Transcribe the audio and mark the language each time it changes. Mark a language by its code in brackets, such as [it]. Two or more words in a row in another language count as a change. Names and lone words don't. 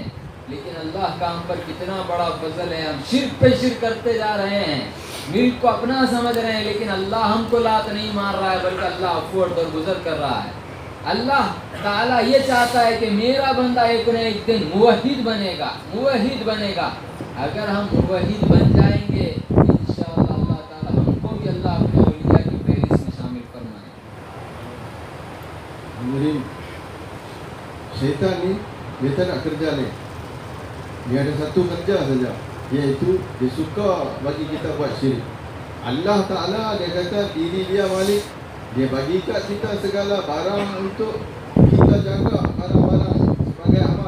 [hi] लेकिन अल्लाह का हम पर कितना बड़ा फजल है, हम शिर्क पे शिर्क करते जा रहे हैं, मिल्क को अपना समझ रहे हैं, लेकिन अल्लाह हमको लात नहीं मार रहा है बल्कि अल्लाह अफ़ू और दरगुजर कर रहा है। अल्लाह ताला ये चाहता है कि मेरा बंदा एक न एक दिन मुवहिद बनेगा, मुवहिद बनेगा। अगर हम मुवहिद बन जाएंगे इंशाअल्लाह अल्लाह ताला हमको भी अल्लाह अपने औलिया की फहरिस्त में शामिल फरमाएगा। [ms] Jadi syaitan ni dia tak nak kerja lain. Dia ada satu kerja saja, iaitu dia suka bagi kita buat syirik. Allah Ta'ala dia kata diri dia malik, dia bagi kat kita segala barang untuk kita jaga barang-barang sebagai aman.